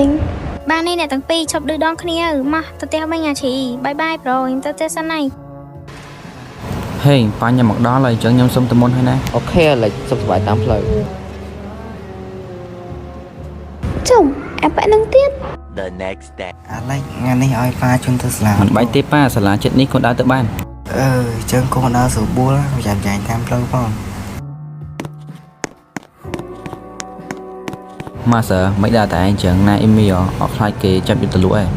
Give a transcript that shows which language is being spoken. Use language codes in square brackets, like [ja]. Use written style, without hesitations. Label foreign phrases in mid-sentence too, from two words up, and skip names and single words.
[km] បាននេះអ្នកទាំងពីរឈប់ឌឺដងគ្នាមកទៅផ្ទះវិញអាឈីបាយបាយប្រូខ្ញុំទៅផ្ទះសិនហើយ ហេប៉ាញ៉ាំមកដល់ហើយអញ្ចឹងខ្ញុំសុំទៅមុនហើយណា អូខេអាឡិចសុខសប្បាយតាមផ្លូវ ជុំអាប៉ានឹងទៀត [en] The next day [km] អាឡិចថ្ងៃនេះឲ្យប៉ាជូនទៅសាលា មិនបាច់ទេប៉ាសាលាចិត្តនេះក៏ដើរទៅបាន អញ្ចឹងកូនដើរស្រួលបួលចាំតាមផ្លូវផង ម៉ាសើមិនដើរតែអញ្ចឹងណាអ៊ីមីអត់ខ្លាចគេចាប់យកទៅលក់ឯង